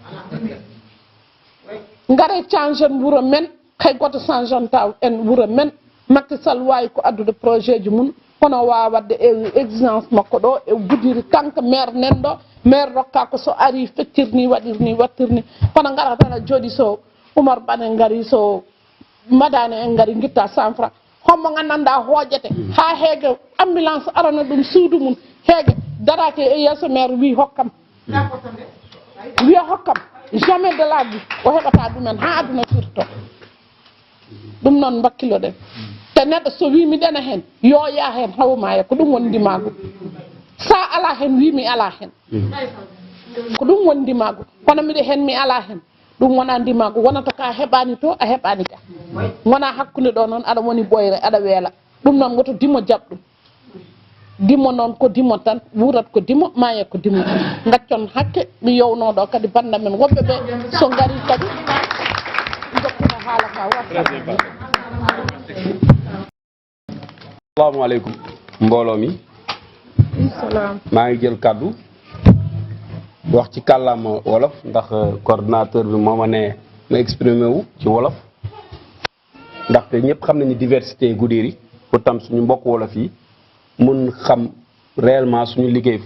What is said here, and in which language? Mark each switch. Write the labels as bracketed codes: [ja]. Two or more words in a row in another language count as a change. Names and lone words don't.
[ff] ngare change en wuuro men kay goto change on taw en wuuro men Macky Sall wawi ko addude projet ji mum kono wawa wadde exigence makko ɗo e Goudiri kanko maire nen ɗo maire rokka ko so ari feccirni waɗirni wattirni kono gara tan a jooɗi so Oumar Bane ngari so madane en ngari guitta 100 francs hommo gandanɗa hoojete ha heege ambulance arana ɗum suudu mum heege darake e yesso maire wi hokkam wiya hokkam [fr] jamais de la vie [ff] o heɓata ɗumen ha aduna firto ɗum noon mbakkiloɗen te neɗɗo so wi miɗena hen yo ya hen hawmaya ko ɗum woni ndimagu sa ala hen wi mi ala hen ko ɗum woni ndimagu kono miɗe hen mi ala hen ɗum wona ndimagu wonata ka heɓani to a heɓani ka wona hakkude ɗo noon aɗa woni ɓoyre aɗa weela ɗum noon woto dimo jaɓɗum dimo noon ko dimo tan wurat ko dimo maye ko dimo gaccon hakke mi yownoɗo kadi banda men woɓɓe ɓe so gari kadi jokkita haala ka wa [wo] assalamu aleykum mbooloo mi maa ngi jël kàddu wax ci kàllaama wolof ndax coordinateur bi moo ma ne ma exprimé wu ci wolof ndaxte ñëpp xam nañu diversité Goudiri pour tam suñu mbokk wolof yi mun xam réellement suñu liggéey fu